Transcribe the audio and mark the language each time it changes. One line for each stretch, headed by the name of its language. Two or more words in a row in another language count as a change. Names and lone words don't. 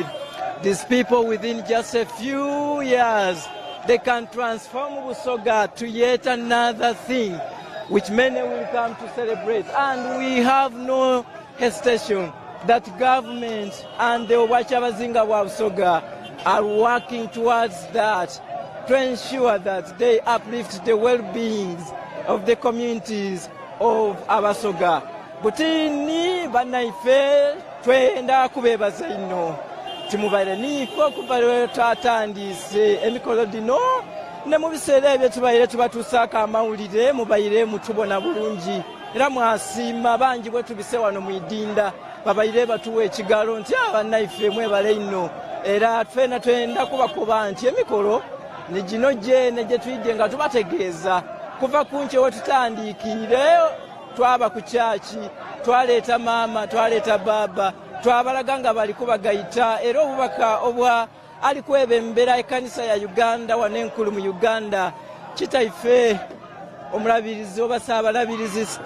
English: These people within just a few years, they can transform BUSOGA to yet another thing, which many will come to celebrate. And we have no hesitation that government and the Kyabazinga weds Jovia are working towards that to ensure that they uplift the well-beings of the communities of BUSOGA.
Soga: Butini banaife twenda kubebaza ino timubaire nifo okuva tatandise emikolo dino ne mu biseera ebyo tubaire tubatusaako amawulire mubaire mutubona bulungi era mwasiima bangi bwe tubise wano mu idinda babaire batuwa ekigalo nti abannayiffe mwebale ino era ffena twenda kubakuba nti emikolo ne gino gyene gye tuyidde nga tubategeeza kuva ku nkye we tutandiikire twaba ku kyaki twaleeta maama twaleeta baaba twabalaga nga bali kubagayita era obubaka obwa ali kwebembera ekkanisa ya Uganda wano enkulu mu Uganda kitaife omulabirizi oba saabalabirizi